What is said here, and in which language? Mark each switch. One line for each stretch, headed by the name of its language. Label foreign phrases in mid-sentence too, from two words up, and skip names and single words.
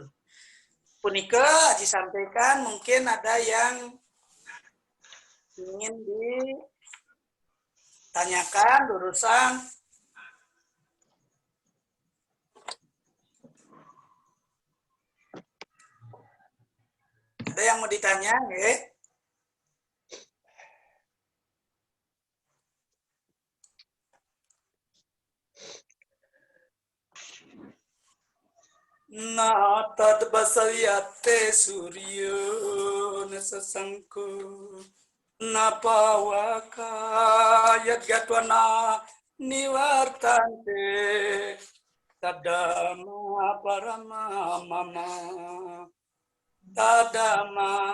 Indonesian: Punika Haji sampaikan, mungkin ada yang ingin ditanyakan, lurusan. Ada yang mau ditanya, ya?
Sanskrit: Natad basayate suryo nasasangko napawaka yadgatwana niwartante tadama parama mama tadama